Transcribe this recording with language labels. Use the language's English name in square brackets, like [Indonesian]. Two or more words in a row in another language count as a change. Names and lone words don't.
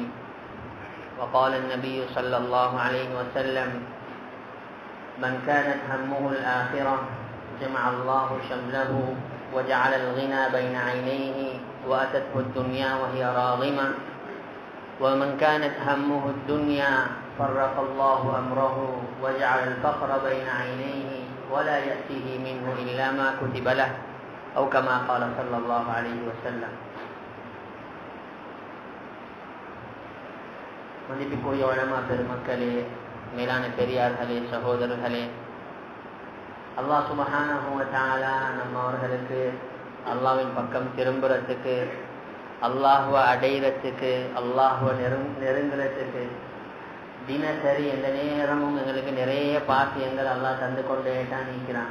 [Arabic] وقال النبي صلى الله عليه وسلم من كانت همه الآخرة جمع الله شمله وجعل الغنى بين عينيه وأتته الدنيا وهي راغمة ومن كانت همه الدنيا فرق الله أمره وجعل الفقر بين عينيه ولا يأتيه منه إلا ما كتب له أو كما قال صلى الله عليه وسلم. [Tamil] மதிப்புக்குரிய உலமா பெருமக்களே, மேலான பெரியார்களே, சகோதரர்களே, அல்லாஹ் [Arabic] سبحانه وتعالى [Tamil] நம்ம அவர்களுக்கு அல்லாஹ்வின் பக்கம் திரும்புறதுக்கு, அல்லாஹ்வை அடையிறதுக்கு, அல்லாஹ்வை நெருங்குறதுக்கு தினசரி எந்த நேரமும் எங்களுக்கு நிறைய பாக்கியங்கள் அல்லாஹ் தந்து கொண்டே தான் இருக்கிறான்.